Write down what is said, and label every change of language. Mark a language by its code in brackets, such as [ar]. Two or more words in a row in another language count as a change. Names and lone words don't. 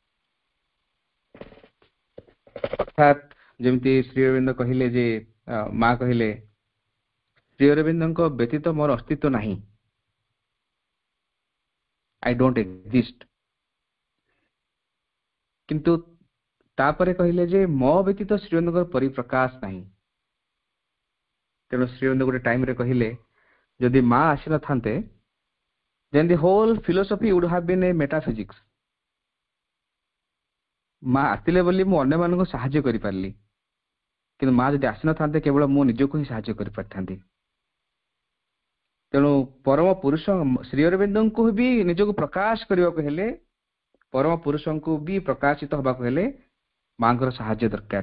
[or] ଅର୍ଥାତ୍ ଯେମିତି ଶ୍ରୀଅରବିନ୍ଦ କହିଲେ ଯେ ମା କହିଲେ ଶ୍ରୀଅରବିନ୍ଦଙ୍କ ବ୍ୟତୀତ ମୋର ଅସ୍ତିତ୍ୱ ନାହିଁ, [en] I don't exist. [or] କିନ୍ତୁ ତାପରେ କହିଲେ ଯେ ମୋ ବ୍ୟତୀତ ଶ୍ରୀଅରବିନ୍ଦଙ୍କର ପରିପ୍ରକାଶ ନାହିଁ। ତେଣୁ ଶ୍ରୀଅରବିନ୍ଦ ଗୋଟେ ଟାଇମରେ କହିଲେ ଯଦି ମା ଆସିନଥାନ୍ତେ, [en] then the whole philosophy would have been a metaphysics. [or] ମା ଆସିଲେ ବୋଲି ମୁଁ ଅନ୍ୟମାନଙ୍କୁ ସାହାଯ୍ୟ କରିପାରିଲି, କିନ୍ତୁ ମା ଯଦି ଆସିନଥାନ୍ତେ କେବଳ ମୁଁ ନିଜକୁ ହିଁ ସାହାଯ୍ୟ କରିପାରିଥାନ୍ତି। ତେଣୁ ପରମ ପୁରୁଷ ଶ୍ରୀଅରବିନ୍ଦଙ୍କୁ ବି ନିଜକୁ ପ୍ରକାଶ କରିବାକୁ ହେଲେ, ପରମ ପୁରୁଷଙ୍କୁ ବି ପ୍ରକାଶିତ ହେବାକୁ ହେଲେ ମାଙ୍କର ସାହାଯ୍ୟ ଦରକାର।